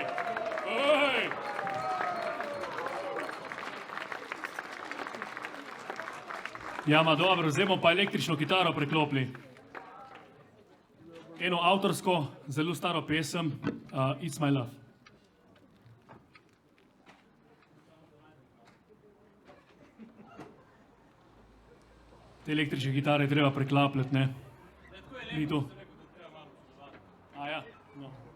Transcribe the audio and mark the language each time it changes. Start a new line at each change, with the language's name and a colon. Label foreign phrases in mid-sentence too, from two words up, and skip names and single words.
Slovenian: Ehi. Ja, ma dobro, zdaj bomo pa električno kitaro preklopili. Eno avtorsko, zelo staro pesem, It's My Love. Te električne kitare je treba preklapljati, ne? Ni tu. A ja, no.